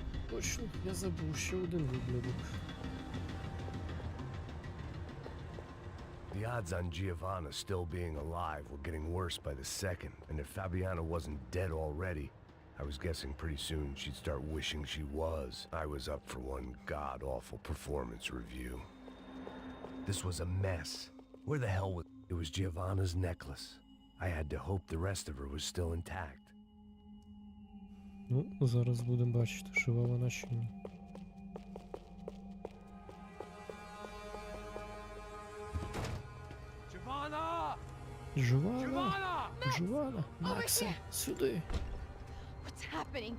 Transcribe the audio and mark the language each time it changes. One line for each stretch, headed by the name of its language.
Ukrainian: Точно, я забув ще один виблядок.
English: The odds on Giovanna still being alive were getting worse by the second, and if Fabiana wasn't dead already, I was guessing pretty soon she'd start wishing she was. I was up for one god-awful performance review. This was a mess. Where the hell was... It was Giovanna's necklace. I had to hope the rest of her was still intact.
Ukrainian: Ну, зараз будемо бачити, жива вона чи ні.
English: Giovanna!
Ukrainian: Живана! Живана! Максе, сюди!
English: What's happening?